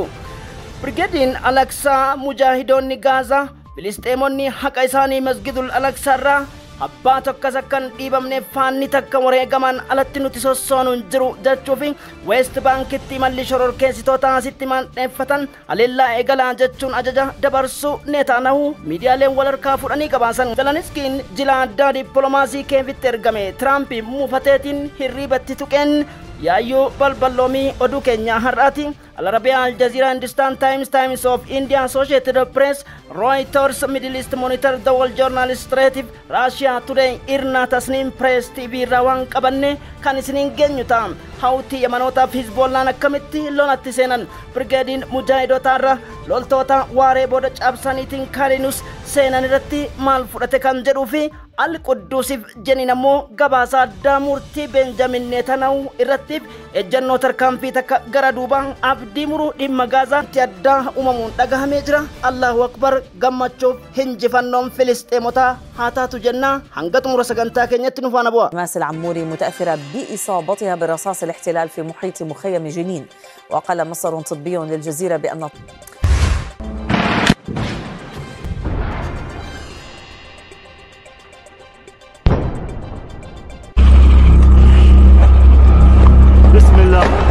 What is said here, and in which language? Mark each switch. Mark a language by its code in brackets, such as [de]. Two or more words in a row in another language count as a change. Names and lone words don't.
[om] Brigeediin Alaksaa mujaahidoonni Gaazaa Filisxeemonni haqa isaanii masgidul Alaksaarraa abbaa tokkas akkan dhiibamneef faanni takka wareegaman alatti nuti sossoonuun jiru jechuufi West Bankitti malli shororkeessitoota asitti mandheeffatan haleellaa eegalaa jechuun ajaja dabarsuu Netanyaahuu miidiyaaleen wal harkaa fudhanii gabaasan. Zeleniskiin jila addaa dippiloomaasii keefitti ergame Tiraamp muufateetiin hirriibatti tuqeen yaayyuu balballoomii oduu keenyaa har'aati. Al Arabiya, Al Jazeera, Hindustan Times, Times of India, Associated Press, Reuters, Middle East Monitor, The Wall Journalist, Russia Today, Irna Tasnim Press TV rawan qabanne kan isiniin geenyu ta'a. Hawtii Yamanootaaf Hizboollaan akkamitti lolatti seenan Brigeediin mujaahidotaarra loltoota waaree booda cabsaniitiin karinus seenan irratti maal fudhate kan jedhuu fi Al-Quddusiif jeniin ammoo gabaasa addaa murtii Benjamin Netanyaahuu irratti ejjennoo tarkaanfii takka gara duubaan abdii muruu dhimma Gaazaatti addaa uumamuun dhagahamee jira. [ar] الله أكبر [om] gammachuuf hinjifannoon Filisxeemotaa haa taatu jenna. hanga xumura sagantaa keenyatti nu faana bu'a. [ar] ريماس العموري متأثرة بإصابتها برصاص الاحتلال في محيط مخيم جنين. وقال مصدر طبي للجزيرة بأن بسم الله.